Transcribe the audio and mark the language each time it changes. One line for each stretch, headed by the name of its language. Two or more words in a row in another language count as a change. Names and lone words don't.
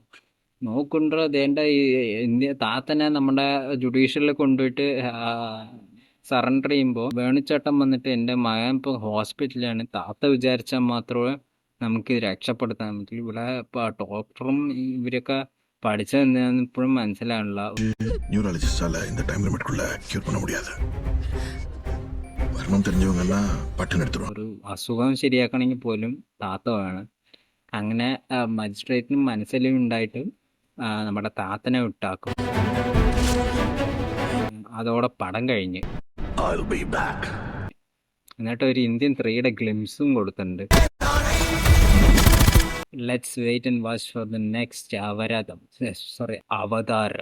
Malayalam: നോക്കുണ്ടോ ദേണ്ട ഈ ഇന്ത്യ താത്തനെ നമ്മുടെ ജുഡീഷ്യലിൽ കൊണ്ടുപോയിട്ട് സറണ്ടർ ചെയ്യുമ്പോൾ വേണുച്ചേട്ടൻ വന്നിട്ട് എൻ്റെ മകൻ ഇപ്പോൾ ഹോസ്പിറ്റലിലാണ്, താത്ത വിചാരിച്ചാൽ മാത്രമേ നമുക്ക് രക്ഷപ്പെടുത്താൻ പറ്റുള്ളൂ. ഇവിടെ ഇപ്പോൾ ഡോക്ടറും ഇവരൊക്കെ പഠിച്ചത് എന്താണെന്ന് ഇപ്പോഴും മനസ്സിലാവില്ല.
Tamil: நியூராலஜிஸ்டால இந்த டைம் லிமிட்குள்ள கியூர் பண்ண முடியாது. வரணும் தெரிஞ்சவங்கன்னா பட்டுன்னு எடுத்துருவாங்க.
Malayalam: ഒരു അസുഖം ശരിയാക്കണമെങ്കിൽ പോലും താത്ത വേണം. അങ്ങനെ മജിസ്ട്രേറ്റിന് മനസ്സിലുണ്ടായിട്ട് നമ്മുടെ താത്തനെ വിട്ടാക്കും. അതോടെ പടം കഴിഞ്ഞ്.
English: I'll be back.
Malayalam: എന്നിട്ട് ഒരു ഇന്ത്യൻ 3യുടെ ഗ്ലിംസും കൊടുത്തിട്ടുണ്ട്.
English: let's wait and watch for the next അവതാരം.